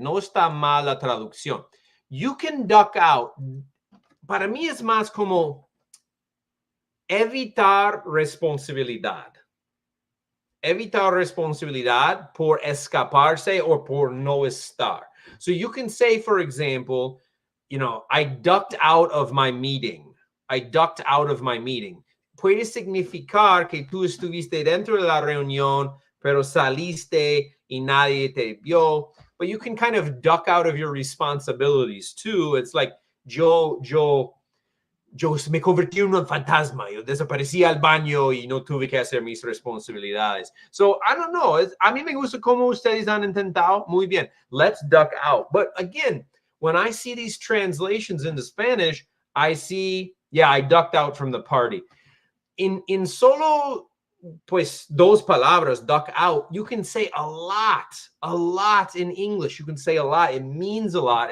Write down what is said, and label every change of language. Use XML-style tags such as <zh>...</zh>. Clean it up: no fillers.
<es>No está mal la traducción.</es> <en>You can duck out.</en> <es>Para mí es más como evitar responsabilidad. Evitar responsabilidad por escaparse or por no estar.</es> <en>So you can say, for example, I ducked out of my meeting. I ducked out of my meeting.</en> <es>Puede significar que tú estuviste dentro de la reunión, pero saliste y nadie te vio.</es> <en>But you can kind of duck out of your responsibilities too. It's like</en> <es>yo me convertí en un fantasma. Yo desaparecí al baño y no tuve que hacer mis responsabilidades.</es> <en>So, I don't know.</en> <es>A mí me gusta cómo ustedes han intentado. Muy bien.</es> <en>Let's duck out. But again, when I see these translations into Spanish, I see, yeah, I ducked out from the party. In solo, pues, dos palabras, duck out, you can say a lot in English. You can say a lot. It means a lot.</en>